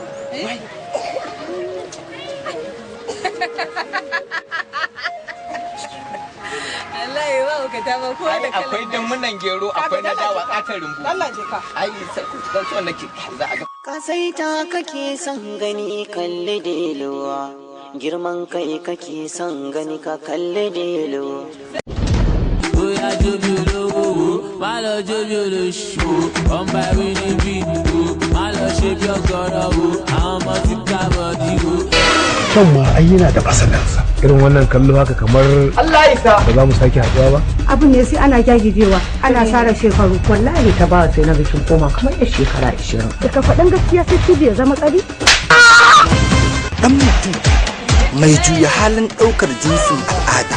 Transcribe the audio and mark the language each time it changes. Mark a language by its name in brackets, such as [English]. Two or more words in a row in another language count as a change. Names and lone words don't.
[Hausa] Allah ya ba ka ta ba ko da kallon. Akwai damunan gero, akwai na dawa katar rumbu. Allah je ka. Ai dan so nake za a ga. Ka sai ta kake son gani kalli deluwa. Girman kai kake son gani ka kalli deluwa. [Yoruba] Oya jobi olówó, má lọ jobi olóṣù, ọmọ ẹ̀rí níbí ìdìbò, má lọ ṣe bí ọgọ́rọ̀ wo, àwọn ọmọ ti ká bọ̀dí wo. [Hausa] Kyan ma ai yana da fasalansa. Irin wannan kallo haka kamar Allah ya sa. Ba za mu sake haɗuwa ba. Abu ne sai ana gyagijewa, ana sara shekaru. Wallahi ta ba sai na bikin koma kamar yar shekara 20. Da ka faɗin gaskiya sai cibi ya zama tsari. Dan mutum mai juya halin ɗaukar jinsin al'ada